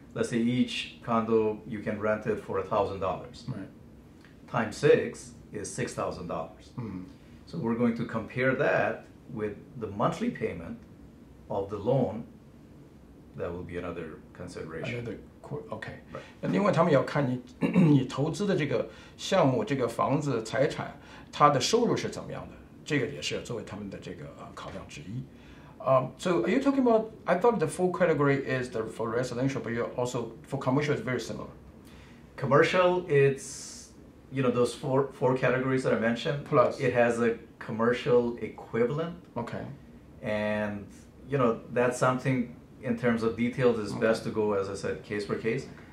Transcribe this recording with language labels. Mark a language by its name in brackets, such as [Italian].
[English] Let's say each condo, you can rent it for $1,000. Right. Times 6 is $6,000. So we're going to compare that with the monthly payment of the loan. That will be another consideration. Another OK. Right. [Chinese] 那另外他们也要看你投资的这个项目、这个房子、财产，它的收入是怎么样的，这个也是作为他们的这个考量之一。 [English] So are you talking about? I thought the full category is for residential, but you also for commercial is very similar. Commercial, it's those four categories that I mentioned. Plus. It has a commercial equivalent. OK. And that's something in terms of details is best to go, as I said, case per case.